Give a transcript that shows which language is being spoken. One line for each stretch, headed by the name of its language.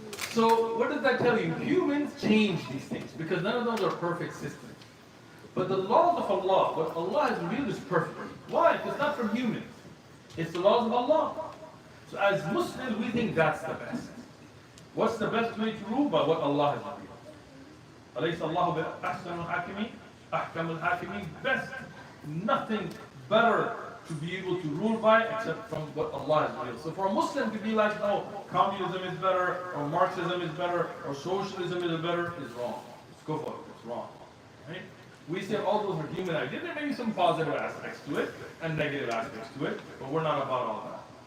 English: So what does that tell you? Humans change these things because none of those are perfect systems. But the laws of Allah, what Allah has revealed is perfect. Why? Because it's not from humans. It's the laws of Allah. So as Muslims, we think that's the best. What's the best way to rule? By what Allah has revealed.
Arabic: أليس الله بأحسن الحاكمين أحكم الحاكمين.
English: Best, nothing better to be able to rule by except from what Allah has revealed. So for a Muslim to be like, no, communism is better, or Marxism is better, or socialism is better, is wrong. It's kufr, it's wrong. Right? We say all those are human ideas. There may be some positive aspects to it and negative aspects to it, but we're not about all that.